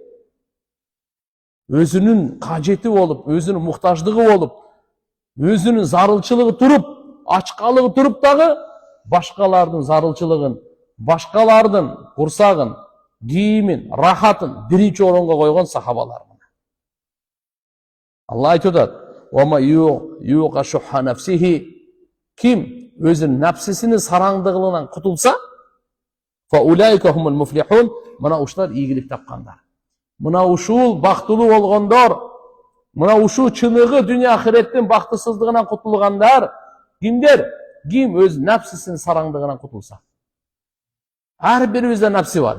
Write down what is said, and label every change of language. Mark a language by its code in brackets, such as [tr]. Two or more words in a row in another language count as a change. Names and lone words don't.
[ky] Өзүнүн кажети болуп, өзүнүн муктаждыгы болуп, өзүнүн зарылчылыгы туруп, ачкалыгы туруп дагы башкалардын зарылчылыгын, башкалардын курсагын, кийимин, рахатын биринчи орунга койгон сахабалар. Алла айтып атат: [ar] "ومن يوق شح نفسه." [ky] Ким өзүнүн напсисинин сараңдыгынан кутулса, [ar] فأولئك هم المفلحون. [ky] Мына ушулар ийгилик тапкандар. Мына ушул бактылуу болгондор, мына ушул чыныгы дүйнө ахиреттин бактысыздыгынан кутулгандар. Кимдер? Ким өз напсисинин сараңдыгынан кутулса. Ар бирибизде напси бар.